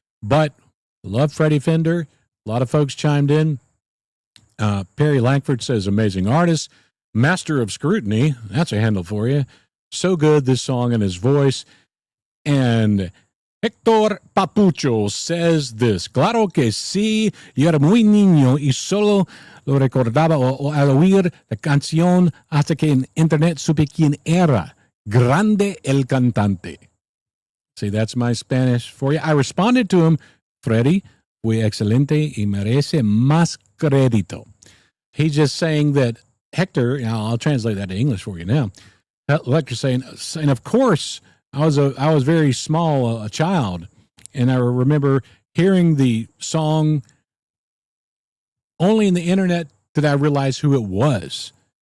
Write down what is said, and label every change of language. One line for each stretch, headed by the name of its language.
English: But love Freddie Fender. A lot of folks chimed in. Perry Langford says, amazing artist. Master of Scrutiny. That's a handle for you. So good, this song and his voice. And Hector Papucho says this.
Spanish: Claro que sí, yo era muy niño y solo lo recordaba al oír la canción hasta que en internet supe quién era. Grande el cantante.
English: See, that's my Spanish for you. I responded to him, Freddie,
Spanish: fue excelente y merece más crédito.
English: He's just saying that Hector, I'll translate that to English for you now. Like you're saying, of course, I was very small, a child, and I remember hearing the song only in the internet did I realize who it was.